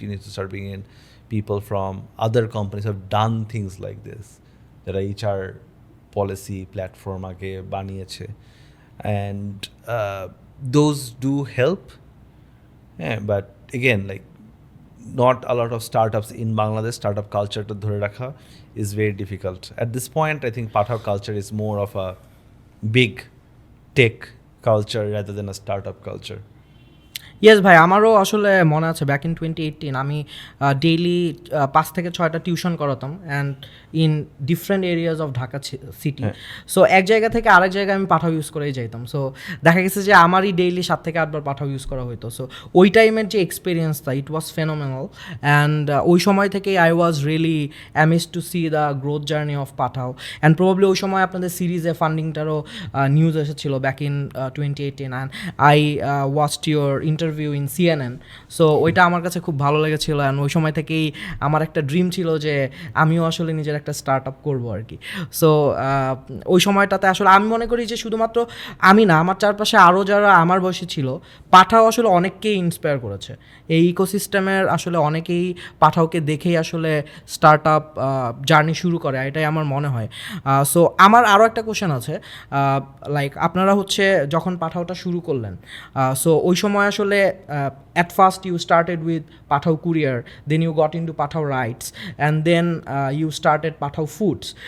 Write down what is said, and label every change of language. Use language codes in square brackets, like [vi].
[en] You need to start bringing in people from other companies who have done things like this, that are HR policy platform [bn] age baniyeche, [en] and those do help. But again, like not a lot of startups in Bangladesh, startup culture [bn] to dhore rakha [en] is very difficult. At this point, I think Pathao culture is more of a big tech culture rather than a startup culture. [bn] Yes ভাই, আমারও আসলে মনে আছে [en] back in 2018 [bn] আমি daily 5 থেকে 6টা tuition করাতাম [en] And in different areas of Dhaka city. [bn] So এক জায়গা থেকে আরেক জায়গায় আমি পাঠাও ইউজ করেই যাইতাম। সো দেখা গেছে যে আমারই ডেইলি 7 থেকে 8 বার পাঠাও ইউজ করা হতো। সো ওই টাইমের যে এক্সপিরিয়েন্সটা, [en] it was phenomenal, [bn] অ্যান্ড ওই সময় থেকেই [en] I was really amazed to see the growth journey of Pathao. [bn] And probably ওই সময় আপনাদের সিরিজে ফান্ডিংটারও নিউজ এসেছিল back in 2018, [en] And I watched your interview in CNN। [bn] So ওইটা আমার কাছে খুব ভালো লেগেছিলো, অ্যান্ড ওই সময় থেকেই আমার একটা ড্রিম ছিল যে আমিও আসলে নিজের একটা স্টার্ট আপ করবো আর কি। সো ওই সময়টাতে আসলে আমি মনে করি যে শুধুমাত্র আমি না, আমার চারপাশে আরও যারা আমার বয়সী ছিল, পাঠাও আসলে অনেককেই ইন্সপায়ার করেছে। এই ইকোসিস্টেমের আসলে অনেকেই পাঠাওকে দেখেই আসলে স্টার্ট আপ জার্নি শুরু করে, এটাই আমার মনে হয়। সো আমার আরও একটা কোশ্চেন আছে, লাইক আপনারা হচ্ছে যখন পাঠাওটা শুরু করলেন, সো ওই সময় আসলে [en] at first you started with Pathao Courier, then you got into Pathao Rides, and then you started Pathao Foods.